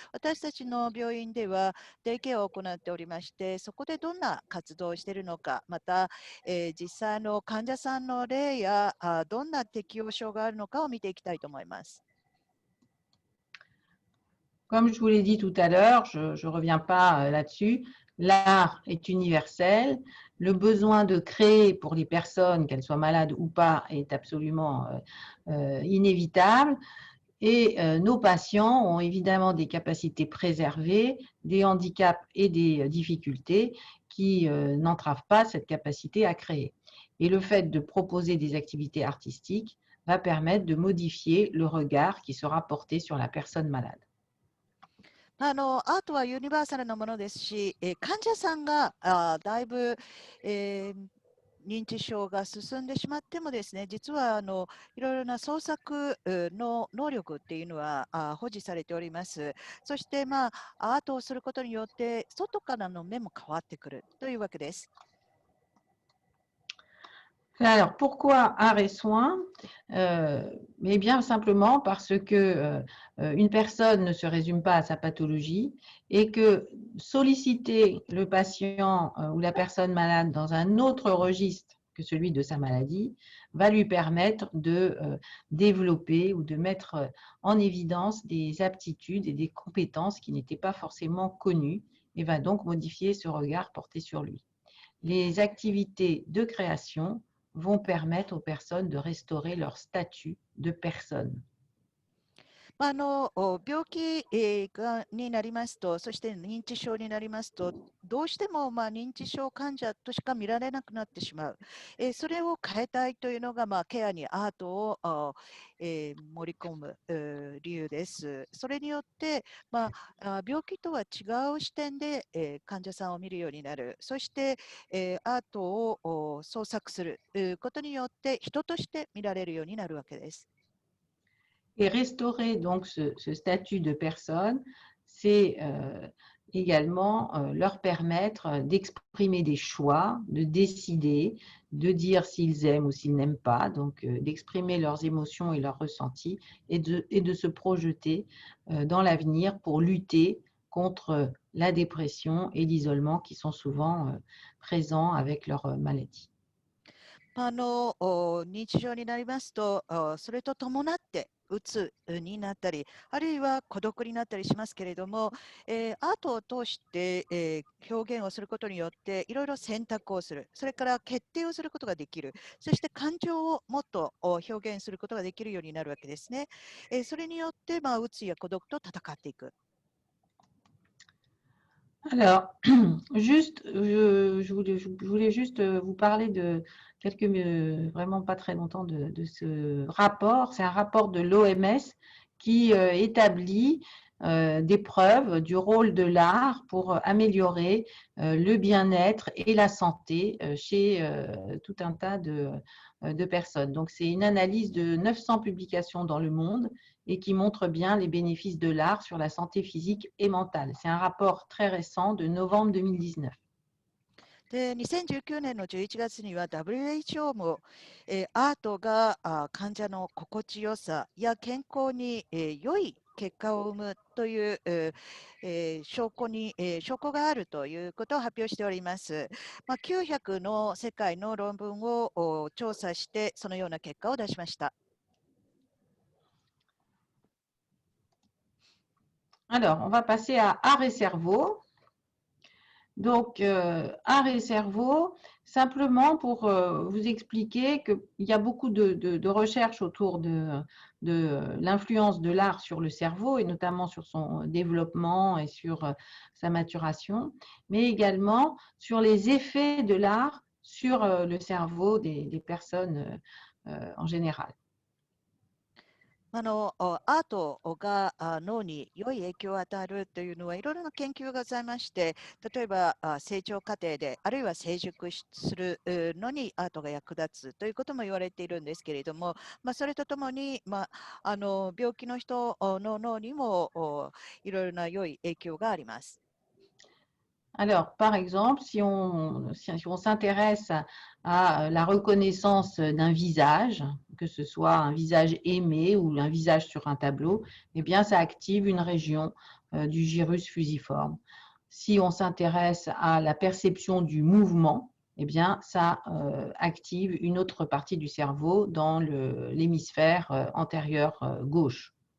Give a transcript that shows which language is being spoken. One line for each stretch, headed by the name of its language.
Japanese: 私たちの病院ではデイケアを行っておりまして、そこでどんな活動をしているのか、また、実際の患者さんの例やどんな適応症があるのかを見ていきたいと思います。
French: Comme je vous l'ai dit tout à l'heure, je ne reviens pas là-dessus, l'art est universel. Le besoin de créer pour les personnes, qu'elles soient malades ou pas, est absolument inévitable. Et nos patients ont évidemment des capacités préservées, des handicaps et des difficultés qui n'entravent pas cette capacité à créer. Et le fait de proposer des activités artistiques va permettre de modifier le regard qui sera porté sur la personne malade.
Japanese: アートはユニバーサルなものですし、患者さんがだいぶ、認知症が進んでしまってもですね、実はいろいろな創作の能力っていうのは保持されております。そして、アートをすることによって外からの目も変わってくるというわけです。
French: Alors, pourquoi art et soins? Eh bien, simplement parce que une personne ne se résume pas à sa pathologie et que solliciter le patient ou la personne malade dans un autre registre que celui de sa maladie va lui permettre de développer ou de mettre en évidence des aptitudes et des compétences qui n'étaient pas forcément connues et va donc modifier ce regard porté sur lui. Les activités de création vont permettre aux personnes de restaurer leur statut de personne.
Japanese: 病気になりますと、そして認知症になりますと、どうしても認知症患者としか見られなくなってしまう。それを変えたいというのが、ケアにアートを盛り込む理由です。それによって、病気とは違う視点で患者さんを見るようになる。そして、アートを創作することによって人として見られるようになるわけです。
French: Et restaurer donc ce statut de personne, c'est également leur permettre d'exprimer des choix, de décider, de dire s'ils aiment ou s'ils n'aiment pas, donc d'exprimer leurs émotions et leurs ressentis et de se projeter dans l'avenir pour lutter contre la dépression et l'isolement qui sont souvent présents avec leur maladie.
Japanese: 認知症になりますと、それと伴ってうつになったり、あるいは孤独になったりしますけれども、アートを通して、表現をすることによっていろいろ選択をする、それから決定をすることができる、そして感情をもっと表現することができるようになるわけですね。それによって、うつや孤独と戦っていく。
French: Alors, juste, je voulais juste vous parler de vraiment pas très longtemps de ce rapport. C'est un rapport de l'OMS qui établit des preuves du rôle de l'art pour améliorer le bien-être et la santé chez tout un tas de personnes. Donc, c'est une analyse de 900 publications dans le monde et qui montre bien les bénéfices de l'art sur la santé physique et mentale. C'est un rapport très récent de novembre 2019.
Japanese: で、2019年の11月には WHO も、アートが患者の心地よさや健康に、良い結果を生むという、証拠があるということを発表しております。 900の世界の論文を調査して、そのような結果を出しました。
French: Alors, on va passer à art et cerveau. Donc, art et cerveau, simplement pour vous expliquer qu'il y a beaucoup de recherches autour de l'influence de l'art sur le cerveau et notamment sur son développement et sur sa maturation, mais également sur les effets de l'art sur le cerveau des personnes en général.
Japanese: アートが脳に良い影響を与えるというのはいろいろな研究がございまして、例えば成長過程で、あるいは成熟するのにアートが役立つということも言われているんですけれども、それとともに、病気の人の脳にもいろいろな良い影響があります。
French: Alors, par exemple, si on s'intéresse à la reconnaissance d'un visage, que ce soit un visage aimé ou un visage sur un tableau, eh bien, ça active une région du gyrus fusiforme. Si on s'intéresse à la perception du mouvement, eh bien, ça active une autre partie du cerveau dans l'hémisphère antérieur gauche.